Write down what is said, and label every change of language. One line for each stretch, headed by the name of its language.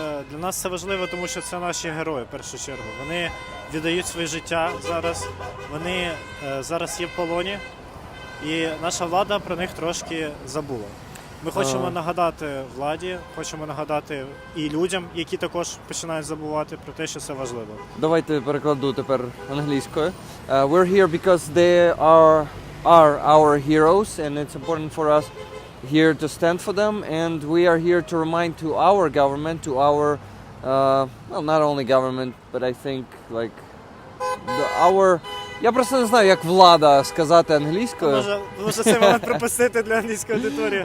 Ukrainian: Для нас це важливо, тому що це наші герої, в першу чергу. Вони віддають своє життя зараз, вони зараз є в полоні, і наша влада про них трошки забула. Ми хочемо нагадати владі, хочемо нагадати і людям, які також починають забувати про те, що це важливо. Давайте перекладу тепер англійською.
English: We're here because they are our heroes, and it's important for us here to stand for them, and we are here to remind to our government, to our, well, not only government, but I think like our.
Ukrainian: Я просто не знаю, як влада сказати англійською. Може цей момент пропустити для англійської аудиторії.